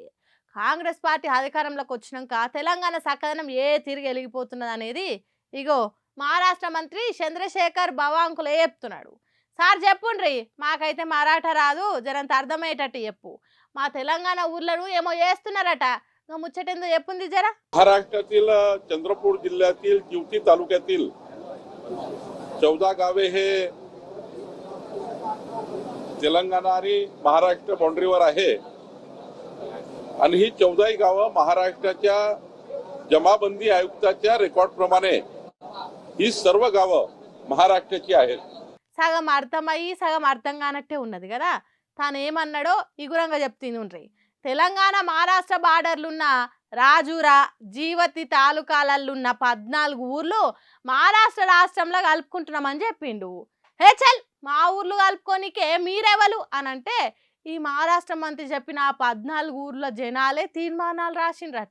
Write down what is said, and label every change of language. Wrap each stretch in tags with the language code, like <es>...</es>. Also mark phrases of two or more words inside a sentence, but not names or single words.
<te>కాంగ్రెస్ పార్టీ అధికారంలోకి వచ్చినాక తెలంగాణ సక్కదనం ఏ తిరిగి వెలిగిపోతున్నది అనేది ఇగో మహారాష్ట్ర మంత్రి చంద్రశేఖర్ బవాంకులే చెప్తున్నాడు. సార్ చెప్పుండ్రి, మాకైతే మరాఠా రాదు, జరంత అర్థమయ్యేటట్టు చెప్పు. మా తెలంగాణ ఊర్లను ఏమో చేస్తున్నారట, ముచ్చటేందో చెప్పుంది జరా.</te> <mr>महाराष्ट्रातील चंद्रपूर जिल्ह्यातील जिवती तालुक्यातील 14 गावे हे तेलंगणा आणि महाराष्ट्र बाउंड्रीवर आहे आणि ही 14 गावं महाराष्ट्राच्या जमाबंदी आयुक्ताच्या रेकॉर्ड प्रमाणे ही सर्व गावं महाराष्ट्राची आहेत.</mr> <te>సగం అర్థమయ్యి సగం అర్థం కానట్టే ఉన్నది కదా. తాను ఏమన్నాడో ఇగురంగా చెప్తుండ్రి. తెలంగాణ మహారాష్ట్ర బార్డర్లున్న రాజూరా జీవతి తాలూకాలల్లున్న 14 ఊర్లు మహారాష్ట్ర రాష్ట్రంలో కలుపుకుంటున్నామని చెప్పిండు. హే చల్, మా ఊర్లు కలుపుకోనికే మీరెవలు అని అంటే ఈ మహారాష్ట్ర మంత్రి చెప్పిన 14 ఊర్ల జనాలే తీర్మానాలు రాసిండ్రట.</te>